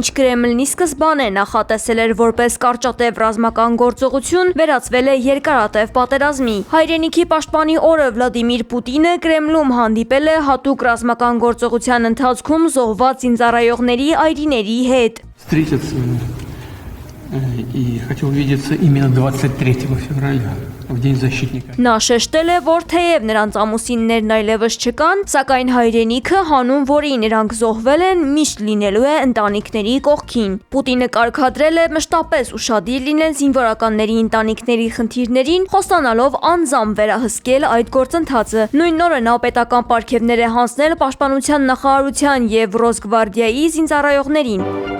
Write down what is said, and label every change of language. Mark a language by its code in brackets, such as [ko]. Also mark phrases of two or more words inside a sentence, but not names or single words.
[hy] Կրեմլնի սկզբանե նախատեսել էր որպես կարճատև ռազմական գործողություն, վերածվել է երկարատև պատերազմի։ Հայրենիքի պաշտպանի օրը Վլադիմիր Պուտինը Կրեմլում հանդիպել է հատուկ ռազմական գործողության ընթացքում զոհված զինծառայողների այրիների հետ։ [ru] И хотел увидеться именно 23 февраля, в День защитника. [hy] Նա շեշտել է, որ թեև նրանց ամուսիններն այլևս չկան, սակայն հայրենիքը, հանուն որի նրանք զոհվել են, միշտ լինելու է ընտանիքների կողքին։ Պուտինը կարգադրել է մշտապես ուշադիր լինել զինվորականների ընտանիքների խնդիրներին, խոստանալով անձամբ վերահսկել այդ գործընթացը։ Նույն օրը նա պետական պարգևներ է հանձնել պաշտպանության նախարարության եւ Ռոսգվարդիայի զինծառայողներին։